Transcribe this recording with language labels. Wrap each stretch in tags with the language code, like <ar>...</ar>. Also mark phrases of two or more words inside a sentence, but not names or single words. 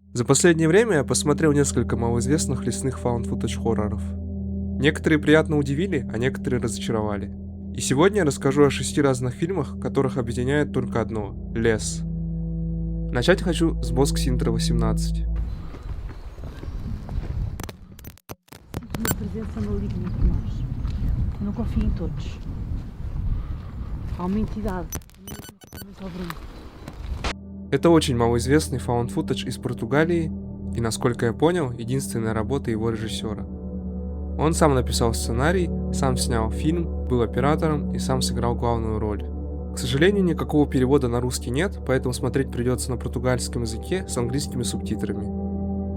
<ru>За последнее время я посмотрел несколько малоизвестных лесных фаунд-футаж хорроров. Некоторые приятно удивили, а некоторые разочаровали. И сегодня я расскажу о 6 разных фильмах, которых объединяет только одно – лес. Начать хочу с Bosque Sintra 18.</ru> <pt>Uma presença maligna por nós. Eu não confio em todos. Há uma entidade. Muito ao Bruno.</pt> <ru>Это очень малоизвестный фаунд-футаж из Португалии и, насколько я понял, единственная работа его режиссера. Он сам написал сценарий, сам снял фильм, был оператором и сам сыграл главную роль. К сожалению, никакого перевода на русский нет, поэтому смотреть придется на португальском языке с английскими субтитрами.</ru>